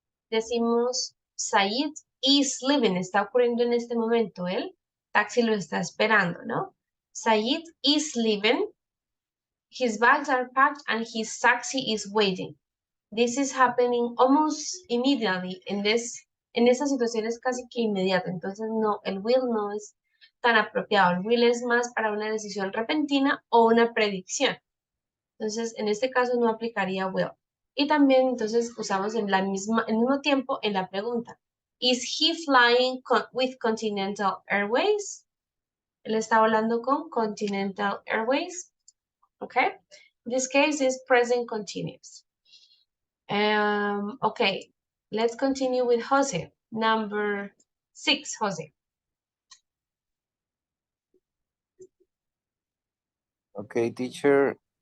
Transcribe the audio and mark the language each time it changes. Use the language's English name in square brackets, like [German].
[Spanish] Decimos, [English] Said is leaving, [Spanish] está ocurriendo en este momento, el taxi lo está esperando, ¿no? [English] Said is leaving, his bags are packed and his taxi is waiting. This is happening almost immediately. [Spanish] En esa situación es casi que inmediato. Entonces, no, el will no es tan apropiado. El will es más para una decisión repentina o una predicción. Entonces, en este caso no aplicaría will. Y también, entonces, usamos en el mismo tiempo en la pregunta. [English] Is he flying with Continental Airways? [Spanish] Él está volando con Continental Airways. [English] Okay? This case is present continuous. Okay, let's continue with Jose. Number 6, Jose. Okay, teacher.